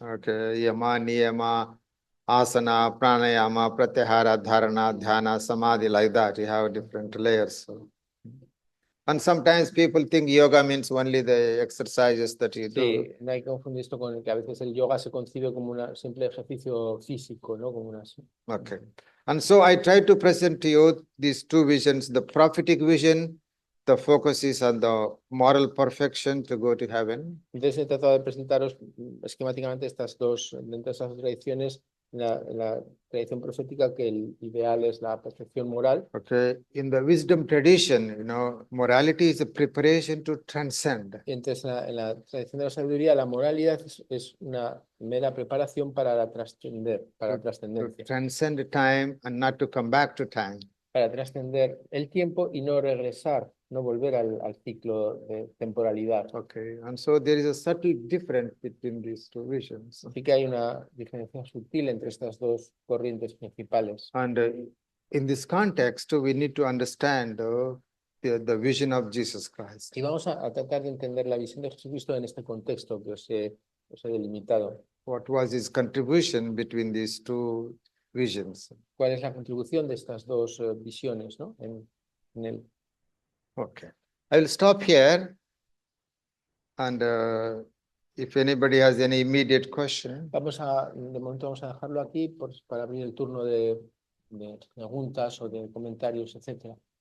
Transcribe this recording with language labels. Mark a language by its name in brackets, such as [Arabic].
[English] Okay, yama, niyama, asana, pranayama, pratyahara, dharana, dhyana, samadhi, like that. You have different layers. And sometimes people think yoga means only the exercises that you do. [Spanish] Sí, no hay que confundir esto con el que a veces el yoga se concibe como un simple ejercicio físico, ¿no? Como una... Okay. [English] And so I try to present to you these 2 visions. The prophetic vision, the focus is on the moral perfection to go to heaven. [Spanish] Entonces he tratado de presentaros esquemáticamente dentro de esas tradiciones, la tradición profética, que el ideal es la perfección moral. [English] Okay, in the wisdom tradition, morality is a preparation to transcend. [Spanish] Y entonces en la tradición de la sabiduría, la moralidad es una mera preparación para la trascender, para la trascendencia. [English] To transcend time and not to come back to time. [Spanish] Para trascender el tiempo y no regresar, no volver al ciclo de temporalidad. [English] Okay, and so there is a subtle difference between these 2 visions. [Spanish] Así que hay una diferencia sutil entre estas 2 corrientes principales. [English] And in this context, we need to understand the vision of Jesus Christ. [Spanish] Y vamos a tratar de entender la visión de Jesucristo en este contexto que os he delimitado. [English] What was his contribution between these 2 visions? [Spanish] ¿Cuál es la contribución de estas 2 visiones, ¿no? en él? [English] Okay, I will stop here, and if anybody has any immediate question. [Spanish] De momento vamos a dejarlo aquí para abrir el turno de preguntas o de comentarios, etcétera.